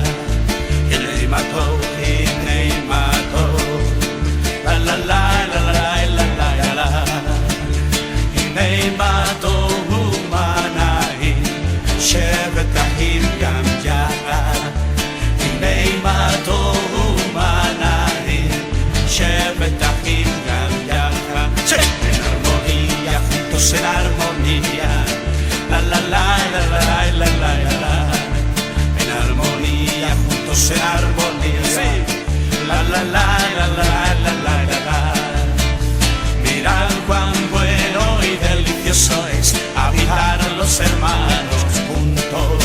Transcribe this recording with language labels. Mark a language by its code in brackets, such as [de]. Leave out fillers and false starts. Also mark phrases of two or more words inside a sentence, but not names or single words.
[he] הנה מה טוב, הנה מה טוב, לה לה לה לה לה לה לה. הנה מה טוב ומה נעים שבתאים גם יחד. הנה מה טוב ומה נעים שבתאים גם יחד. [es] En armonía, juntos en armonía, la la la la la la la la. En armonía, juntos en armonía, la la la la la la la la. Mirad cuán bueno y delicioso es habitar los hermanos juntos.